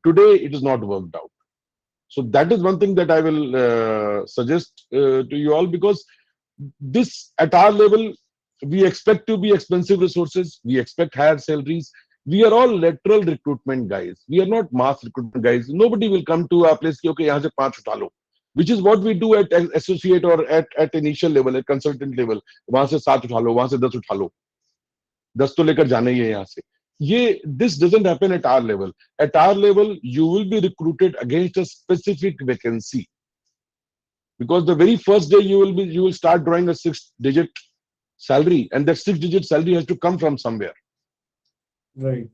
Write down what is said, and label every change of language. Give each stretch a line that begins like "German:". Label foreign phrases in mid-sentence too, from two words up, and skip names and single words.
English: Today it is not worked out. So that is one thing that I will suggest to you all, because this at our level, we expect to be expensive resources. We expect higher salaries. We are all lateral recruitment guys. We are not mass recruitment guys. Nobody will come to our place,
Hindi: okay, yahan se 5 utha lo,
English: which is what we do at associate or at initial level, at consultant level.
Hindi: Wahan se 7 utha lo, wahan se 10 utha lo. 10 to lekar jana hi hai yahan se.
English: This doesn't happen at our level. At our level, you will be recruited against a specific vacancy. Because the very first day you will start drawing a 6-digit salary, and that 6-digit salary has to come from somewhere. Right.